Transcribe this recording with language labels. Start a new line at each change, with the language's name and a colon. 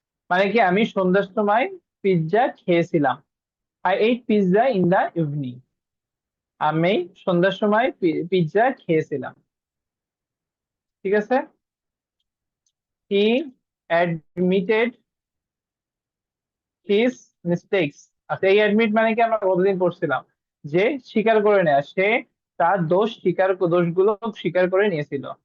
Bangla: মানে কি আমি সন্ধ্যার সময় পিৎজা খেয়েছিলাম।
English: I ate pizza in the evening,
Bangla: আমি সন্ধ্যার সময় পিৎজা খেয়েছিলাম। ঠিক আছে,
English: he admitted his mistakes।
Bangla: আচ্ছা, এই অ্যাডমিট মানে কি আমরা কতদিন পড়ছিলাম, যে স্বীকার করে নেওয়া, সে তার দোষগুলো স্বীকার করে নিয়েছিল।